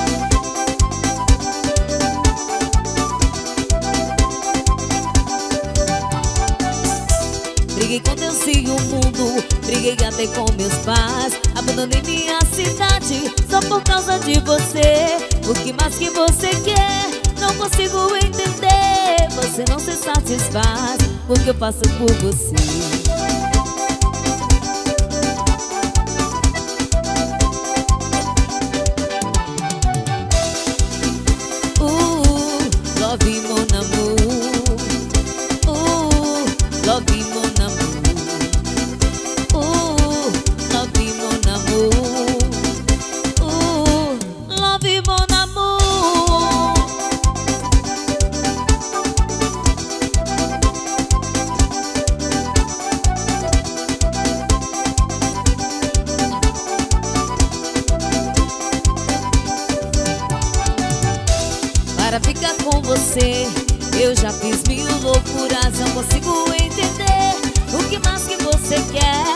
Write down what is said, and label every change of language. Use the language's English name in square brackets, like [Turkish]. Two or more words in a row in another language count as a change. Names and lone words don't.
[Portuguese] Briguei com Deus e o mundo, briguei até com meus pais, abandonei minha cidade só por causa de você. O que mais que você quer? Não consigo entender. Você não se satisfaz com o que eu faço por você. [French] Love mon amour. Love mon amour. Love mon amour. Love mon amour. [Portuguese] Para ficar com você eu já fiz mil loucuras, não consigo entender o que mais que você quer.